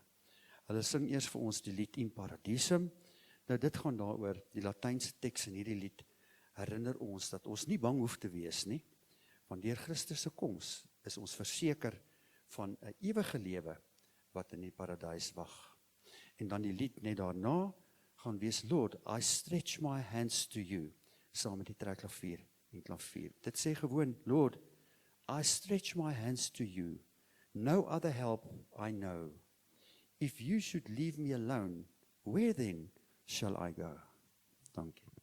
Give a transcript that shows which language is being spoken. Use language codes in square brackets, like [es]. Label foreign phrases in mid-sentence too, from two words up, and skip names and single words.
[af] Hulle sing eers vir ons die lied In Paradisum. Nou dit gaan daaroor, die Latynse teks in hierdie lied herinner ons dat ons nie bang hoef te wees nie, want deur Christus se koms is ons verseker van 'n ewige lewe wat in die paradys wag. En dan die lied net daarna gaan wees, [en] Lord, I stretch my hands to you, [af] saam met die trekklavier en klavier. Dit sê gewoon, [en] Lord, I stretch my hands to you, no other help I know. If you should leave me alone, where then shall I go? [af] Dankie.